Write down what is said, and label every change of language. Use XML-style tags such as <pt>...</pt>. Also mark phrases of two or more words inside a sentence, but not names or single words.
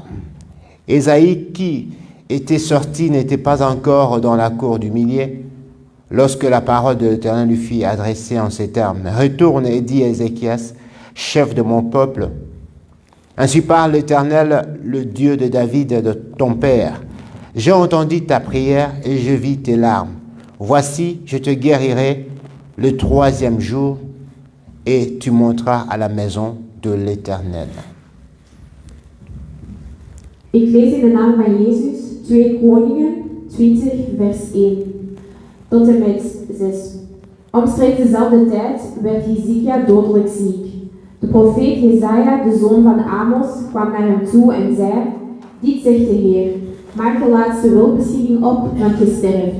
<fr>Ésaïe, qui était sorti, n'était pas encore dans la cour du millier, lorsque la parole de l'Éternel lui fut adressée en ces termes: Retourne et dis à Ézéchias, chef de mon peuple, ainsi parle l'Éternel, le Dieu de David, de ton père. J'ai entendu ta prière et je vis tes larmes. Voici, je te guérirai le 3e jour et tu monteras à la maison de l'Éternel.</fr> <nl>Ik lees in de naam van Jezus 2 Koningen 20 vers 1 tot en met 6. Omstreeks dezelfde tijd werd Hizkia dodelijk ziek. De profeet Jesaja, de zoon van Amos, kwam naar hem toe en zei: Dit zegt de Heer, maak de laatste wilbeschikking op, want je sterft.</nl>